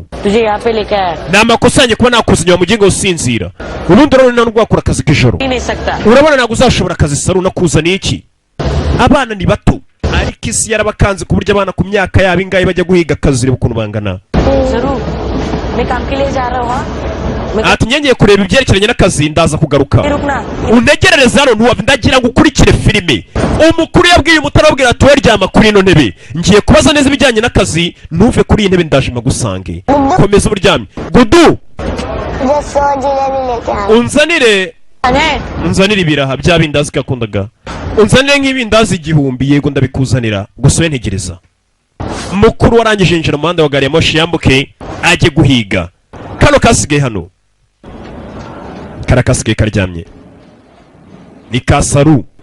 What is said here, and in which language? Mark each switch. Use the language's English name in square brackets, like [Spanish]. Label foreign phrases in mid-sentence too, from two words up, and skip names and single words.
[Kinyarwanda] Tuje yape leka. Namakosa yanjye kuba nakuzinya mu mugingo usinzira. Ubundi urabona ntabwo wakora akazi k'ijoro. Urabona ntabwo uzashobora akazi Saru nakuzaniye iki? Abana ni bato. Ariko isi yarabakanze ku buryo abana ku myaka yabo ingahe bajya guhiga akazi reba ukuntu bangana. Saru, [Hindi] मैं काम के लिए जा रहा हूँ. [Kinyarwanda] ati ngiye kureba ibyerekeranye n'akazi ndaza kugaruka [Hindi] रुकना [Kinyarwanda] untegerereze hano ndagira ngo ukurikire filime umukuru yabwiye umutarabwira ati weryama kuri ino ntebe ngiye kubaza neza ibijyanye n'akazi ntuve kuri iyi ntebe ndaje magusange komeza uburyamye gudu unzanire ibiraha bya bindazi gakundaga unzanire nk'ibindazi 1000 yego ndabikuzanira gusa we ntegereza mukuru warangije injira mu muhanda wa gari ya moshi yambuke ajye guhiga kano kasigaye hano karakasigaye karyamye ni kasaru